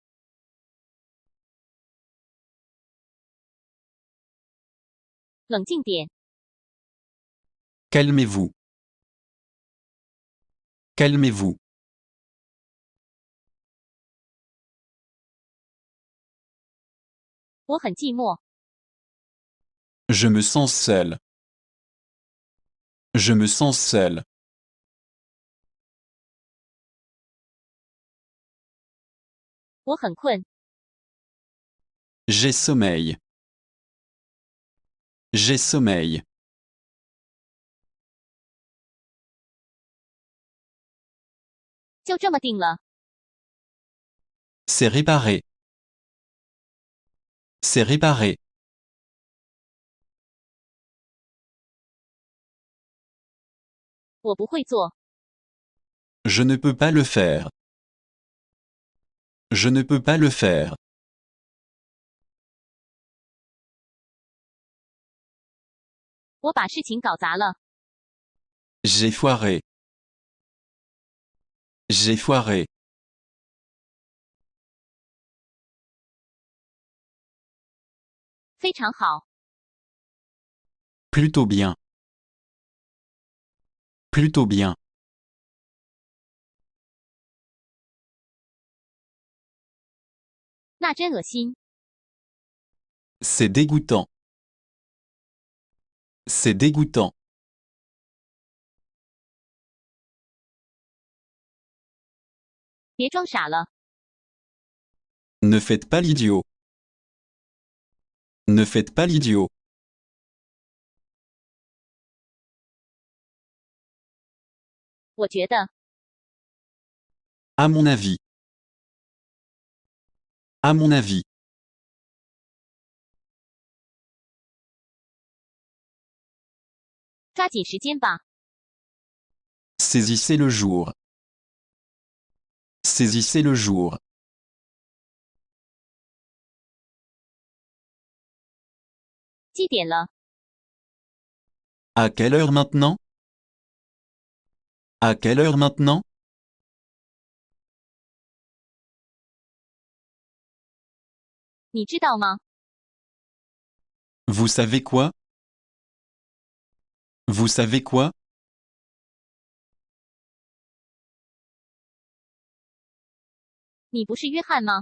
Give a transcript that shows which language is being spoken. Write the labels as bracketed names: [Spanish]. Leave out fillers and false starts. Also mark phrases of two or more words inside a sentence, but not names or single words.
[Chinese] 冷静点， [French] Calmez-vous. Calmez-vous. [Chinese] 我很寂寞。 [French] Je me sens seul. Je me sens seul. [Chinese] 我很困， [French] J'ai sommeil. J'ai sommeil. [Chinese] 就这么定了。 [French] C'est réparé. C'est réparé. [Chinese] 我不会做， [French] Je ne peux pas le faire. Je ne peux pas le faire. [Chinese] 我把事情搞砸了。 [French] J'ai foiré. J'ai foiré. [Chinese] 非常好， [French] Plutôt bien. Plutôt bien. [Chinese] 那真恶心。 [French] C'est dégoûtant. C'est dégoûtant. [Chinese] 别装傻了， [French] Ne faites pas l'idiot. Ne faites pas l'idiot. [Chinese] 我觉得 [French] À mon avis. À mon avis. [Chinese] 抓紧时间吧。 [French] Saisissez le jour. Saisissez le jour. [Chinese] 几点了？ [French] À quelle heure maintenant? À quelle heure maintenant? [Chinese] 你知道吗？ [French] Vous savez quoi? Vous savez quoi? [Chinese] 你不是约翰吗？